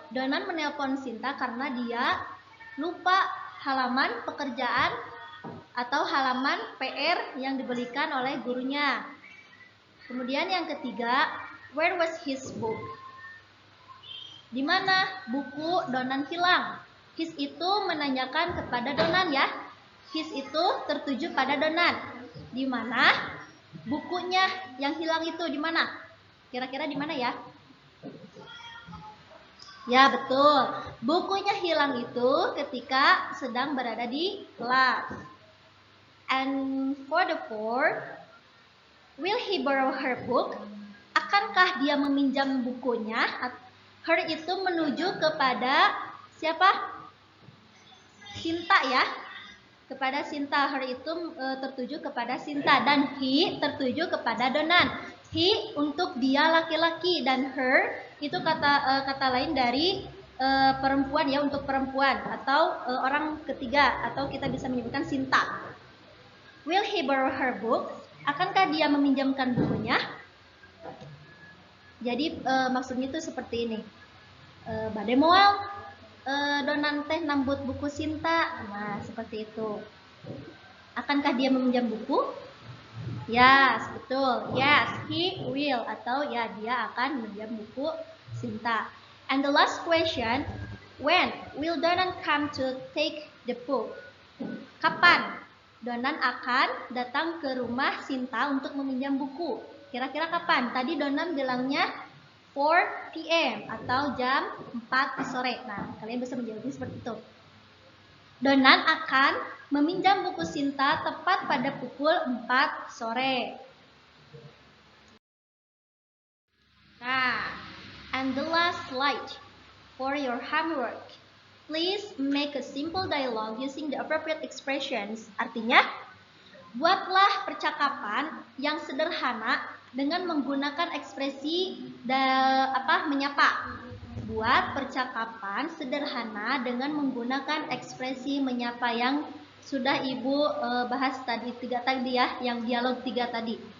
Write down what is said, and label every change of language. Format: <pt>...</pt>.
<id>Donan menelpon Sinta karena dia lupa halaman pekerjaan atau halaman PR yang diberikan oleh gurunya. Kemudian yang ketiga,</id> <en>where was his book?</en> <id>Di mana buku Donan hilang? His itu menanyakan kepada Donan ya. His itu tertuju pada Donan. Di mana bukunya yang hilang itu di mana? Kira-kira di mana ya? Ya, betul. Bukunya hilang itu ketika sedang berada di kelas.</id> <en>And for the fourth, will he borrow her book?</en> <id>Akankah dia meminjam bukunya? Her itu menuju kepada siapa? Sinta ya. Kepada Sinta. Her itu tertuju kepada Sinta. Dan he tertuju kepada Donan. He untuk dia laki-laki. Dan her itu kata lain dari perempuan ya, untuk perempuan. Atau orang ketiga. Atau kita bisa menyebutkan Sinta.</id> <en>Will he borrow her book?</en> <id>Akankah dia meminjamkan bukunya? Jadi maksudnya itu seperti ini.</id> <su>Bade moal Donan teh nambut buku Sinta.</su> <id>Nah, seperti itu. Akankah dia meminjam buku? Yes, betul.</id> <en>Yes, he will.</en> <id>Atau ya, dia akan meminjam buku Sinta.</id> <en>And the last question, when will Donan come to take the book?</en> <id>Kapan Donan akan datang ke rumah Sinta untuk meminjam buku? Kira-kira kapan? Tadi Donan bilangnya 4 p.m. atau jam 4 sore. Nah, kalian bisa menjawabnya seperti itu. Donan akan meminjam buku Sinta tepat pada pukul 4 sore.</id> <en>Nah, and the last slide for your homework. Please make a simple dialogue using the appropriate expressions.</en> <id>Artinya, buatlah percakapan yang sederhana dengan menggunakan ekspresi menyapa. Buat percakapan sederhana dengan menggunakan ekspresi menyapa yang sudah Ibu bahas tadi ya, yang dialog 3 tadi.</id>